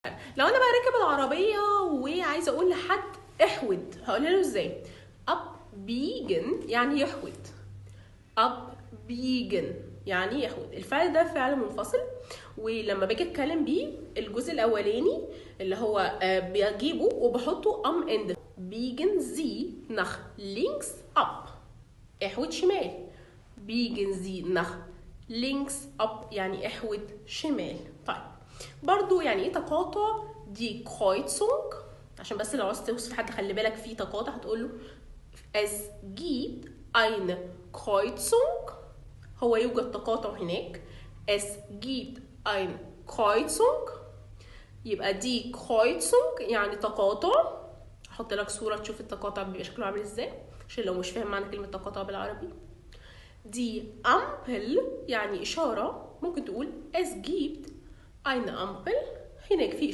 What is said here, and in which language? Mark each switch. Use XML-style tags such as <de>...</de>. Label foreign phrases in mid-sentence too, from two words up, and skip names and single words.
<ar>لو انا بقى راكب العربيه وعايزه اقول لحد احود، هقولها له ازاي؟ abbiegen يعني يحود. abbiegen يعني يحود. الفعل ده فعل منفصل، ولما باجي اتكلم بيه الجزء الاولاني اللي هو بجيبه وبحطه</ar> <de>am end. biegen Sie nach links ab.</de> <ar>احود شمال.</ar> <de>biegen Sie nach links up</de> <ar>يعني احود شمال. طيب برضو يعني ايه تقاطع؟ دي Kreuzung، عشان بس لو عاوز توصف حد خلي بالك في تقاطع هتقول له</ar> <de>es gibt eine Kreuzung.</de> <ar>هو يوجد تقاطع هناك.</ar> <de>es gibt eine Kreuzung.</de> <ar>يبقى دي Kreuzung يعني تقاطع. احط لك صورة تشوف التقاطع بيبقى شكله عامل ازاي عشان لو مش فاهم معنى كلمة تقاطع بالعربي. دي Ampel يعني إشارة، ممكن تقول</ar> <de>es gibt eine Ampel.</de> <ar>هناك في</ar>